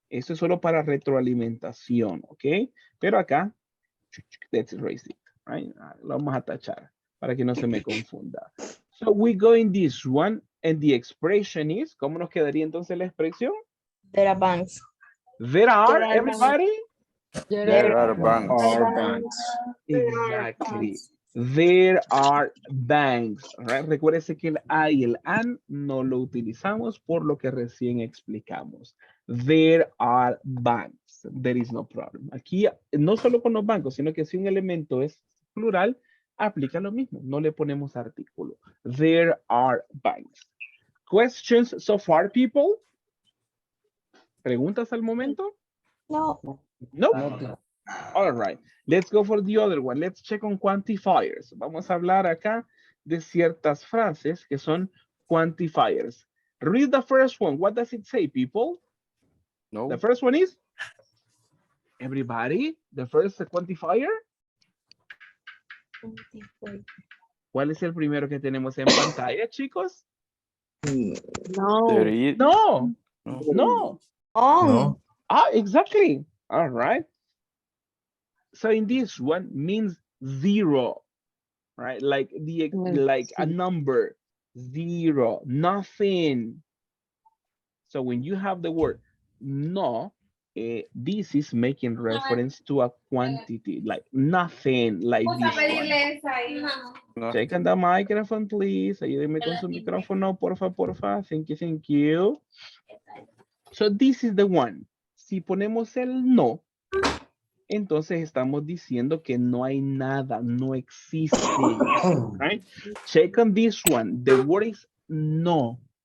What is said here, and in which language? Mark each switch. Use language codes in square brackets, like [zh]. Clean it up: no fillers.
[es] Esto es solo para retroalimentación, ¿ok? Pero acá, [en] let's erase it, right? [es] Lo vamos a tachar para que no se me confunda. [en] So we go in this one, and the expression is, [es] ¿cómo nos quedaría entonces la expresión? [en] There are banks. There are, everybody? There are banks. Exactly. There are banks. Right? [es] Recuérdese que el I y el an no lo utilizamos por lo que recién explicamos. [en] There are banks. There is no problem. [es] Aquí no solo con los bancos, sino que si un elemento es plural, aplica lo mismo. No le ponemos artículo. [en] There are banks. Questions so far, people? [es] ¿Preguntas al momento? No. [en] No. All right. Let's go for the other one. Let's check on quantifiers. [es] Vamos a hablar acá de ciertas frases que son quantifiers. [en] Read the first one. What does it say, people? No. The first one is? Everybody? The first quantifier? [es] ¿Cuál es el primero que tenemos en pantalla, chicos? [en] No. No. On. No. Ah, exactly. All right. So in this one means zero, right? Like a number, zero, nothing. So when you have the word no, this is making reference to a quantity, like nothing, like this one. No. Check on the microphone, please. [es] Ayúdenme con su micrófono, porfa, porfa. [en] Thank you. So this is the one. [es] Si ponemos el no, entonces estamos diciendo que no hay nada, no existe. [en] Right? Check on this one. The word is no.